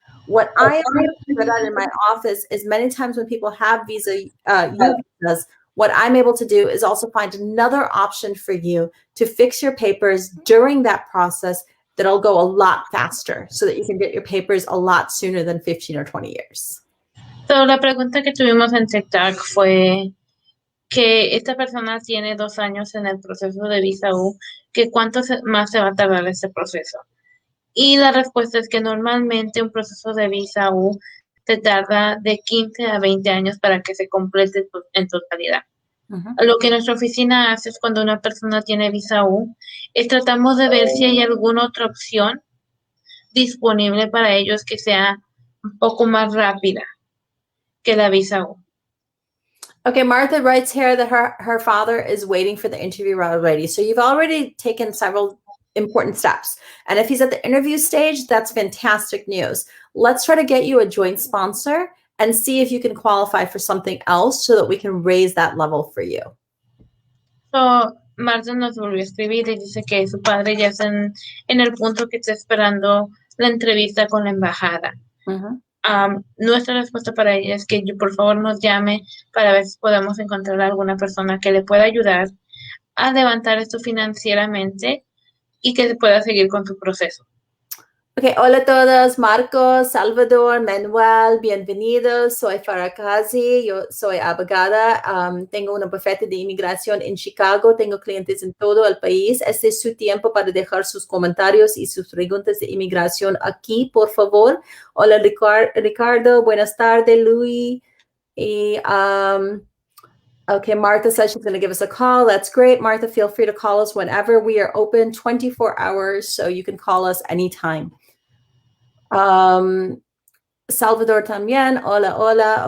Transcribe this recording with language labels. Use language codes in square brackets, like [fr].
[en] What I am good at in my office is many times when people have visas, what I'm able to do is also find another option for you to fix your papers during that process that'll go a lot faster so that you can get your papers a lot sooner than 15 or 20 years. [es] So, la pregunta que tuvimos en TikTok fue que esta persona tiene 2 años en el proceso de visa U, que cuánto más se va a tardar este proceso. Y la respuesta es que normalmente un proceso de visa U se tarda de 15 a 20 años para que se complete en totalidad. Lo que nuestra oficina hace es cuando una persona tiene visa U, es tratamos de ver si hay alguna otra opción disponible para ellos que sea un poco más rápida que la visa U. [en] Okay, Martha writes here that her father is waiting for the interview already. So you've already taken several important steps. And if he's at the interview stage, that's fantastic news. Let's try to get you a joint sponsor and see if you can qualify for something else so that we can raise that level for you. [es] So, Marta nos volvió a escribir y dice que su padre ya está en el punto que está esperando la entrevista con la embajada. Nuestra respuesta para ella es que por favor nos llame para ver si podemos encontrar a alguna persona que le pueda ayudar a levantar esto financieramente y que pueda seguir con su proceso. Okay, hola a todos, Marcos, Salvador, Manuel, bienvenidos. Soy Farah Qazi, yo soy abogada, tengo una bufete de inmigración en Chicago, tengo clientes en todo el país. Este es su tiempo para dejar sus comentarios y sus preguntas de inmigración aquí, por favor. Hola Ricardo, buenas tardes, Luis. [en] Y, okay, Martha says she's going to give us a call. That's great. Martha, feel free to call us whenever. We are open 24 hours, so you can call us anytime. [es] Salvador también. Hola, hola.